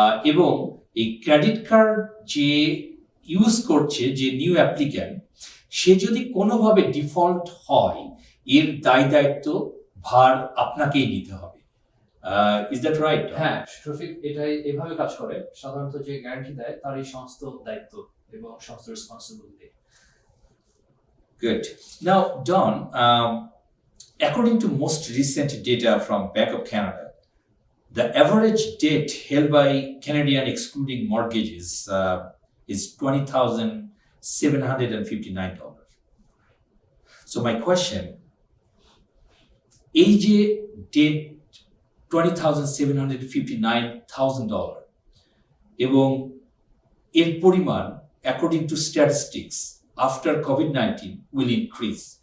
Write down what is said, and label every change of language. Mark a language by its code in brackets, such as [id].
[bn] এবং এই credit card যে ইউজ করছে, যে নিউ অ্যাপ্লিক্যান্ট, সে যদি কোনোভাবে ডিফল্ট হয়, এর দায় দায়িত্ব ভার আপনাকেই নিতে হবে। [en] Is that right? [bn] হ্যাঁ শফিক, এটাই এভাবে কাজ করে। সাধারণত যে গ্যারান্টি দেয় তারই সমস্ত দায়িত্ব এবং সমস্ত responsibility. [en] Good. Now, Don, according to most recent data from Bank of Canada, the average debt held by Canadian excluding mortgages is $20,759. So my question, [bn] এই যে [en] debt $20,759,000 [bn] এবং এর পরিমাণ [en] According to statistics after COVID-19 will increase.